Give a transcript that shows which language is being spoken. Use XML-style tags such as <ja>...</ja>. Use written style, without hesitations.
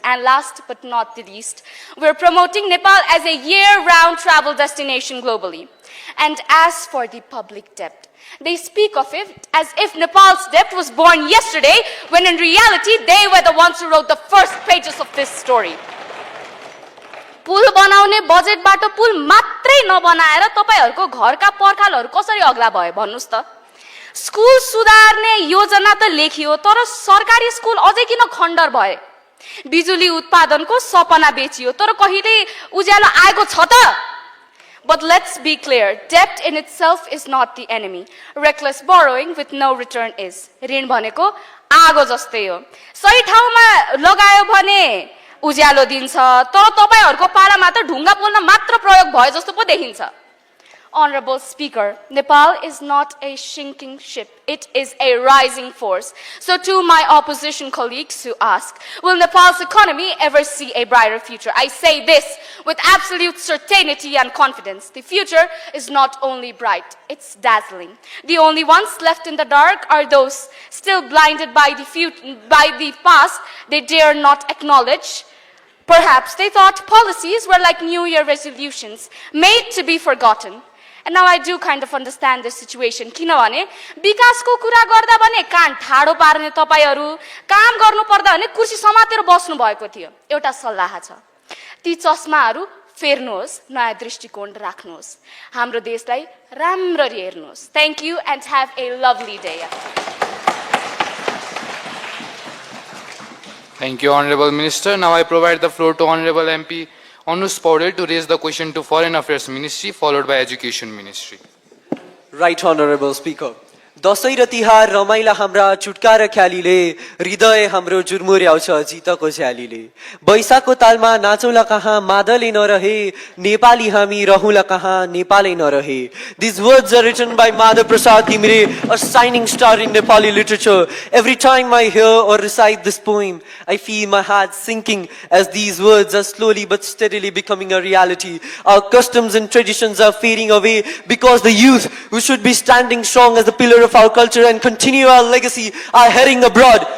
<en>And last but not the least, we're promoting Nepal as a year-round travel destination globally. And as for the public debt, they speak of it as if Nepal's debt was born yesterday, when in reality, they were the ones who wrote the first pages of this story.</en> <ne>पुल बनाउने बजेटबाट पुल मात्रै नबनाएर तपाईहरुको घरका पर्खालहरु कसरी अग्ला भए भन्नुस् त? School सुधार्ने योजना त लेखियो, तर सरकारी स्कुल अझै किन खण्डर भए? बिजुली उत्पादनको सपना बेचियो, तर कहिले उज्यालो आएको छ त?</ne> <en>But let's be clear, debt in itself is not the enemy. Reckless borrowing with no return is.</en> <ne>ऋण भनेको आगो जस्तै हो। सही ठाउँमा लगायो भने उज्यालो दिन्छ, तर तपाईहरुको पालामा त ढुङ्गा पोल्न मात्र प्रयोग भयो जस्तो पो देखिन्छ।</ne> <en>Honorable Speaker, Nepal is not a sinking ship. It is a rising force. So to my opposition colleagues who ask, will Nepal's economy ever see a brighter future? I say this with absolute certainty and confidence. The future is not only bright, it's dazzling. The only ones left in the dark are those still blinded by the past they dare not acknowledge. Perhaps they thought policies were like New Year resolutions, made to be forgotten. And now I do kind of understand this situation.</en> <ne>किनभने विकासको कुरा गर्दा भने कान ठाडो पार्ने तपाईहरु, काम गर्नु पर्दा भने कुर्सी समातेर बस्नु भएको थियो। एउटा सल्लाह छ, ती चस्माहरु फेर्नुहोस्, नयाँ दृष्टिकोण राख्नुहोस्, हाम्रो देशलाई राम्ररी हेर्नुहोस्।</ne> <en>Thank you and have a lovely day. Thank you, Honorable Minister. Now I provide the floor to Honorable MP Anush Paudel to raise the question to Foreign Affairs Ministry, followed by Education Ministry. Right, Honorable Speaker.</en> <ne>Dashain र तिहार रमाइला हाम्रा चुटका र ख्यालीले, हृदय हाम्रो जुर्मुर्याउँछ जितको झ्यालीले। बैशाखको तालमा नाचौला कहाँ मादले नरहे, नेपाली हामी रहौला कहाँ नेपालै नरहे।</ne> <en>These words are written by Madhav Prasad Timre, a shining star in Nepali literature. Every time I hear or recite this poem, I feel my heart sinking as these words are slowly but steadily becoming a reality. Our customs and traditions are fading away because the youth who should be standing strong as the pillar of our culture and continue our legacy are heading abroad.</en>